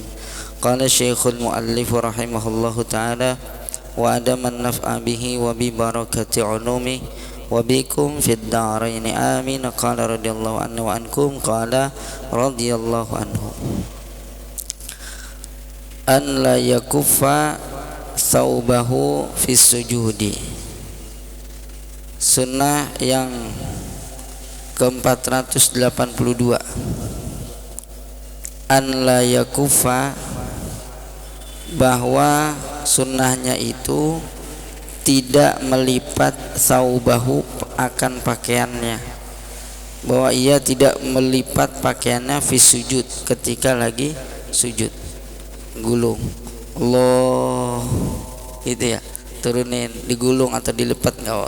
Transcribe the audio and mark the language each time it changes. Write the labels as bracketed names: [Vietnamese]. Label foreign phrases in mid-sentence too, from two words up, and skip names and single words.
[Arabic] قال شيخ المؤلف رحمه الله تعالى وأدام النفع به وببركة علومي وبكم في الدارين آمين. قال رضي الله عنه وعنكم قال رضي الله عنه أن لا يكف ثوبه في السجود. [Indonesian] Sunnah yang ke-482, [Arabic] أن لا يكف, [Indonesian] bahwa sunnahnya itu tidak melipat thawbahu, akan pakaiannya, bahwa ia tidak melipat pakaiannya [Arabic] في السجود, [Indonesian] ketika lagi sujud, gulung Allah gitu ya, turunin, digulung atau dilipat enggak.